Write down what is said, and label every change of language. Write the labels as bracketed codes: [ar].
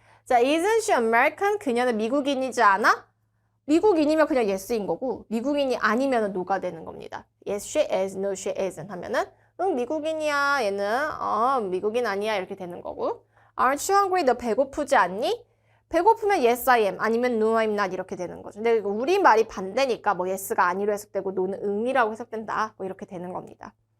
[ko] 자, [en] isn't she American? [ko] 그녀는 미국인이지 않아? 미국인이면 그냥 yes인 거고 미국인이 아니면 no가 되는 겁니다. [en] Yes, she is. No, she isn't [ko] 하면은 응, 미국인이야. 얘는 미국인 아니야. 이렇게 되는 거고 [en] Aren't you hungry? [ko] 너 배고프지 않니? 배고프면 [en] yes, I am. [ko] 아니면 [en] no, I'm not. [ko] 이렇게 되는 거죠. 근데 우리말이 반대니까 yes가 아니로 해석되고 no는 응이라고 해석된다. 이렇게 되는 겁니다.